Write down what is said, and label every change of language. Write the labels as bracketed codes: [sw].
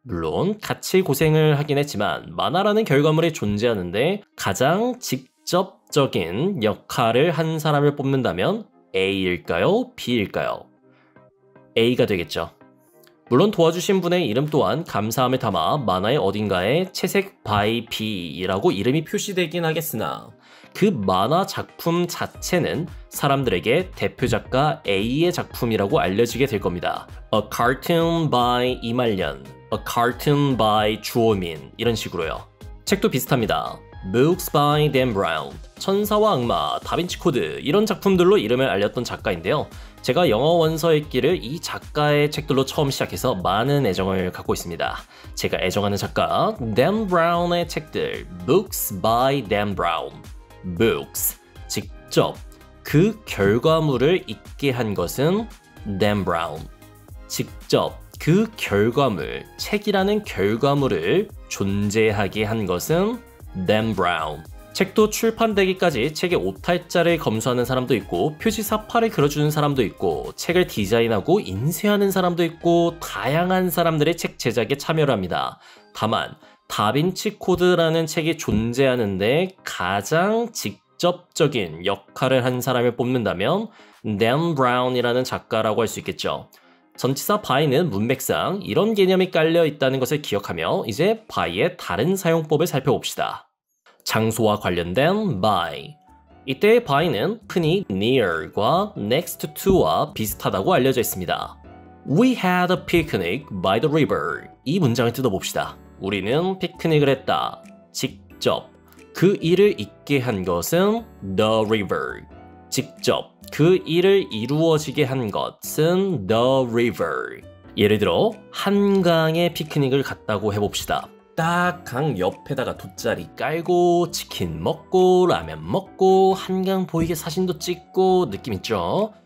[ko] 물론 같이 고생을 하긴 했지만 만화라는 결과물이 존재하는데 가장 직접적인 역할을 한 사람을 뽑는다면 A일까요? B일까요? A가 되겠죠. 물론 도와주신 분의 이름 또한 감사함을 담아 만화의 어딘가에 채색 by B라고 이름이 표시되긴 하겠으나 그 만화 작품 자체는 사람들에게 대표 작가 A의 작품이라고 알려지게 될 겁니다. [en] A cartoon by 이말년, A cartoon by 주호민 [ko] 이런 식으로요. 책도 비슷합니다. [en] Books by Dan Brown, [ko] 천사와 악마, 다빈치 코드 이런 작품들로 이름을 알렸던 작가인데요. 제가 영어 원서 읽기를 이 작가의 책들로 처음 시작해서 많은 애정을 갖고 있습니다. 제가 애정하는 작가 Dan Brown의 책들 [en] Books by Dan Brown. [ko] Books, 직접 그 결과물을 있게 한 것은 Dan Brown. 직접 그 결과물, 책이라는 결과물을 존재하게 한 것은 Dan Brown. 책도 출판되기까지 책의 오탈자를 검수하는 사람도 있고 표지 사파를 그려주는 사람도 있고 책을 디자인하고 인쇄하는 사람도 있고 다양한 사람들의 책 제작에 참여를 합니다. 다만 다빈치 코드라는 책이 존재하는데 가장 직접적인 역할을 한 사람을 뽑는다면 댄 브라운이라는 작가라고 할 수 있겠죠. 전치사 by는 문맥상 이런 개념이 깔려 있다는 것을 기억하며 이제 by의 다른 사용법을 살펴봅시다. 장소와 관련된 by. 이때의 by는 흔히 near과 next to와 비슷하다고 알려져 있습니다. [en] We had a picnic by the river. [ko] 이 문장을 뜯어봅시다. 우리는 피크닉을 했다. 직접. 그 일을 있게 한 것은 the river. 직접. 그 일을 이루어지게 한 것은 the river. 예를 들어 한강에 피크닉을 갔다고 해봅시다. 딱 강 옆에다가 돗자리 깔고 치킨 먹고 라면 먹고 한강 보이게 사진도 찍고 느낌 있죠?